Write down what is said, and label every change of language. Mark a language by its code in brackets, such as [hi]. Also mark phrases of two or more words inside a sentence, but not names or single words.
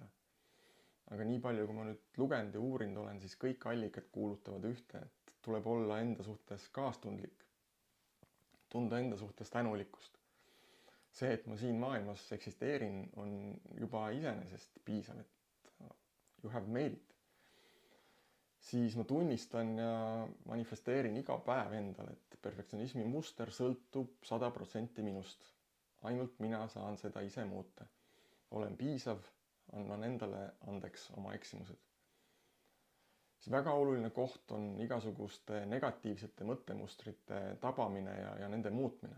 [et] Aga nii palju, kui ma nüüd lugenud ja uurinud olen, siis kõik allikad kuulutavad ühte, et tuleb olla enda suhtes kaastundlik, tunda enda suhtes tänulikkust. See, et ma siin maailmas eksisteerin, on juba iseenesest piisav, et [en] you have made it. [et] Siis ma tunnistan ja manifesteerin iga päev endale, et perfektsionismi muster sõltub 100% minust. Ainult mina saan seda ise muuta. Olen piisav, annan endale andeks oma eksimused. See väga oluline koht on igasuguste negatiivsete mõttemustrite tabamine ja nende muutmine.